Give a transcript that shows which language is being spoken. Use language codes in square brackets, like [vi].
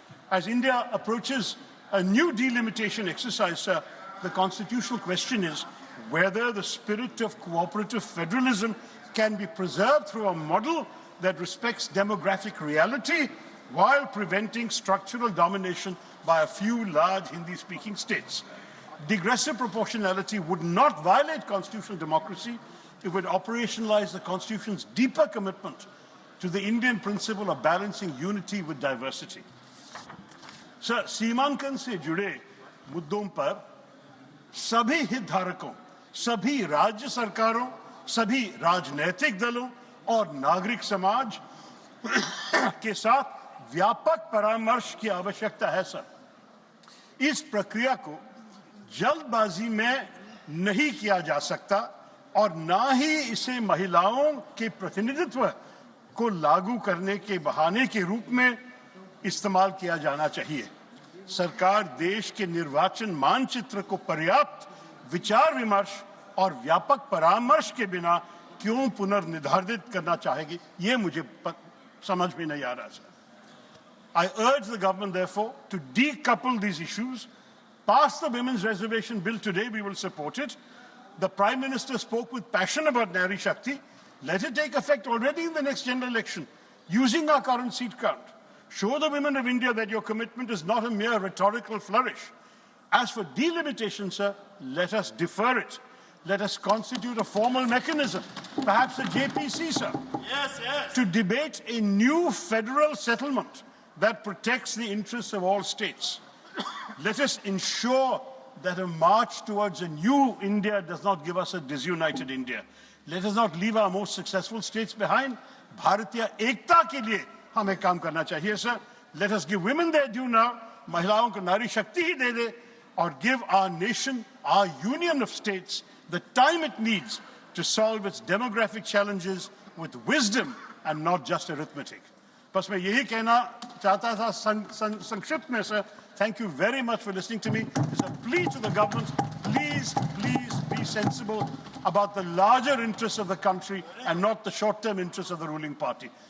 [en] As India approaches a new delimitation exercise, sir, the constitutional question is whether the spirit of cooperative federalism can be preserved through a model that respects demographic reality while preventing structural domination by a few large Hindi-speaking states. Digressive proportionality would not violate constitutional democracy. It would operationalize the Constitution's deeper commitment to the Indian principle of balancing unity with diversity. [hi] Sir, सीमांकन से जुड़े मुद्दों पर सभी हितधारकों, सभी राज्य सरकारों, सभी राजनीतिक दलों और नागरिक समाज के साथ व्यापक परामर्श की आवश्यकता है, सर। इस प्रक्रिया को जल्दबाजी में नहीं किया जा सकता और ना ही इसे महिलाओं के प्रतिनिधित्व को लागू करने के बहाने के रूप में इस्तेमाल किया जाना चाहिए। सरकार देश के निर्वाचन मानचित्र को पर्याप्त विचार विमर्श और व्यापक परामर्श के बिना क्यों पुनर्निर्धारित करना चाहेगी, ये मुझे समझ में नहीं आ रहा sir. [en] I urge the government, therefore, to decouple these issues. Pass the women's reservation bill today, we will support it. The Prime Minister spoke with passion about Nari Shakti. Let it take effect already in the next general election, using our current seat count. Show the women of India that your commitment is not a mere rhetorical flourish. As for delimitation, sir, let us defer it. Let us constitute a formal mechanism, perhaps a JPC, sir, to debate a new federal settlement that protects the interests of all states. Let us ensure that a march towards a new India does not give us a disunited India. Let us not leave our most successful states behind. [hi] Bharatiya ekta ke liye hame kaam karna chahiye, [en] sir. Let us give women their due now. [hi] Mahilaon ko Nari Shakti hi de de, [en] or give our nation, our union of states, the time it needs to solve its demographic challenges with wisdom and not just arithmetic. [hi] बस मैं यही कहना चाहता था संक्षिप्त में, sir. [en] Thank you very much for listening to me. It's a plea to the government. Please be sensible about the larger interests of the country and not the short-term interests of the ruling party.